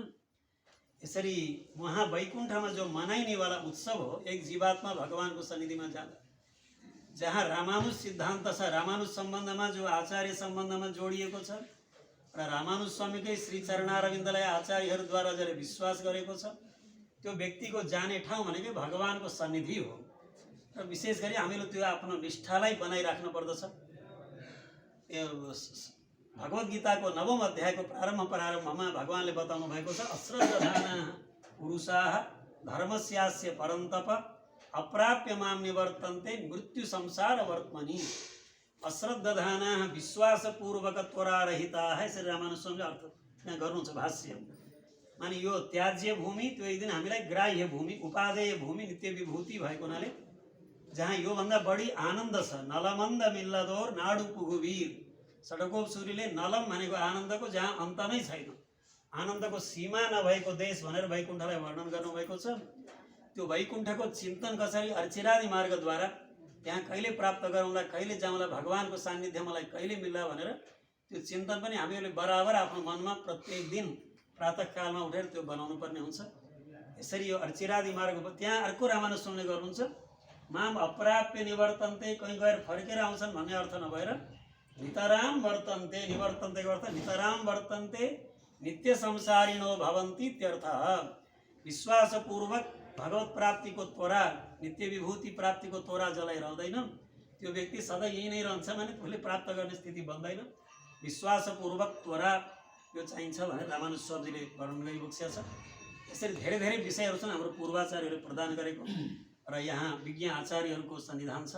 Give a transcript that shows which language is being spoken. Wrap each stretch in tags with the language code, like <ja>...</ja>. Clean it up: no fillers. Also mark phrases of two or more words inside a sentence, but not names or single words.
<ne>यसरी वहाँ वैकुण्ठमा जो मनाइनेवाला उत्सव हो एक जीवात्मा भगवानको सन्निधिमा जाँदा जहाँ रामानुज सिद्धान्त छ, रामानुज सम्बन्धमा जो आचार्य सम्बन्धमा जोडिएको छ र रामानुज स्वामीकै श्री चरणारविन्दलाई आचार्यहरूद्वारा जसले विश्वास गरेको छ त्यो व्यक्तिको जाने ठाउँ भनेकै भगवानको सन्निधि हो। र विशेष गरी हामीले त्यो आफ्नो निष्ठालाई बनाइराख्नु पर्दछ। भगवत गीताको 9औं अध्यायको प्रारम्भमा भगवानले बताउनु भएको छ</ne> <sa>अश्रद्धाना पुरुषाः धर्मस्यास्य परन्तप अप्राप्य माम निवर्तन्ते मृत्यु संसार वर्त्मनि।</sa> <ne>अश्रद्धानाः विश्वासपूर्वक त्वरारहिताः श्री रामानुज स्वामीले अर्थ त्यहाँ गर्नुहुन्छ भाष्य। माने यो त्याज्य भूमि त्यो एक दिन हामीलाई ग्राह्य भूमि उपादेय भूमि नित्य विभूति भएको हुनाले जहाँ योभन्दा बढी आनन्द छ।</ne> <ta>நலமந்த மில்லதோர் நாடு புகுவீர்</ta> <ne>षठकोप सूरीले नलम भनेको आनन्दको जहाँ अन्त नै छैन, आनन्दको सीमा नभएको देश भनेर वैकुण्ठलाई वर्णन गर्नुभएको छ। त्यो वैकुण्ठको चिन्तन कसरी अर्चिरादि मार्गद्वारा त्यहाँ कहिले प्राप्त गरौँला, कहिले जाउँला, भगवानको सान्निध्य मलाई कहिले मिल्ला भनेर त्यो चिन्तन पनि हामीहरूले बराबर आफ्नो मनमा प्रत्येक दिन प्रातःकालमा उठेर त्यो बनाउनु पर्ने हुन्छ। यसरी यो अर्चिरादि मार्ग त्यहाँ अर्को रामानुज स्वामीले गर्नुहुन्छ</ne> <sa>माम अप्राप्य निवर्तन्ते</sa> <ne>कहीँ गएर फर्केर आउँछन् भन्ने अर्थ नभएर</ne> <sa>नितराम वर्तन्ते,</sa> <ne>निवर्तन्तेको अर्थ</ne> <sa>नितराम वर्तन्ते नित्य संसारिणो भवन्ति इत्यर्थः।</sa> <ne>विश्वासपूर्वक भगवत प्राप्तिको त्वरा नित्य विभूति प्राप्तिको त्वरा जसलाई रहँदैन त्यो व्यक्ति सधैँ यही नै रहन्छ भने उसले प्राप्त गर्ने स्थिति बन्दैन। विश्वासपूर्वक त्वरा यो चाहिन्छ भनेर रामानुज स्वामीले वर्णन गरिबक्सेको छ। यसरी धेरै धेरै विषयहरू छन् हाम्रो पूर्वाचार्यहरूले प्रदान गरेको र यहाँ विज्ञ आचार्यहरूको सन्निधान छ।</ne>